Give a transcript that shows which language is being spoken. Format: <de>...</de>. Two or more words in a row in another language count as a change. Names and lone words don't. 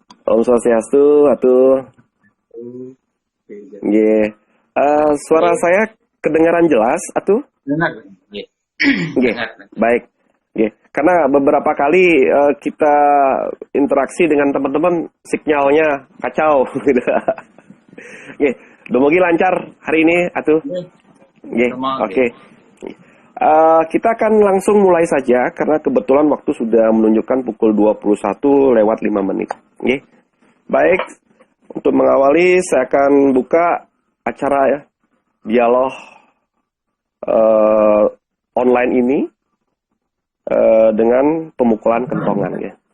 <id>Om Swastiastu, atuh. Nggih. Suara Oke, saya kedengaran jelas, atuh? dengar. Iya, Nggih. dengar. Baik. Nggih. Karena beberapa kali kita interaksi dengan teman-teman sinyalnya kacau gitu. Nggih. Dumugi lancar hari ini, atuh. Iya, Nggih. semua oke. Oke. Kita akan langsung mulai saja karena kebetulan waktu sudah menunjukkan pukul 21 lewat 5 menit. Nggih. Baik, untuk mengawali saya akan buka acara ya, dialog eh, online ini dengan pemukulan kentongan ya.</id>